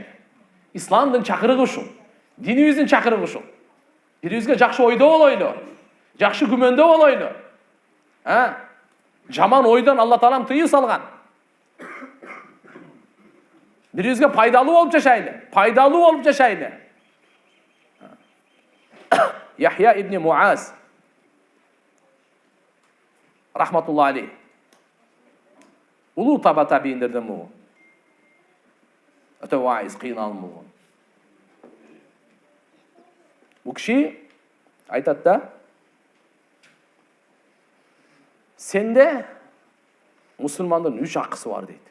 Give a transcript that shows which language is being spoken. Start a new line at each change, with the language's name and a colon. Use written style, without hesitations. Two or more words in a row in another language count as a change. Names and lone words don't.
Kyrgyz: Исламдын чакырыгы ушул. Динибиздин чакырыгы ушул. Бири-бирибизге жакшы ойдо болойлу, жакшы күмөндө болойлу. Жаман ойдон Алла Таалам тыйуу салган. Бири-бирибизге пайдалуу болуп жашайлы.
Arabic: يحيى بن معاذ رحمة الله عليه.
Kyrgyz: Улуу табииндерден болгон. Өтө вайыз, кыйналым болгон. Бул киши айтат да, сенде Musulmandын 3 акысы бар дейт.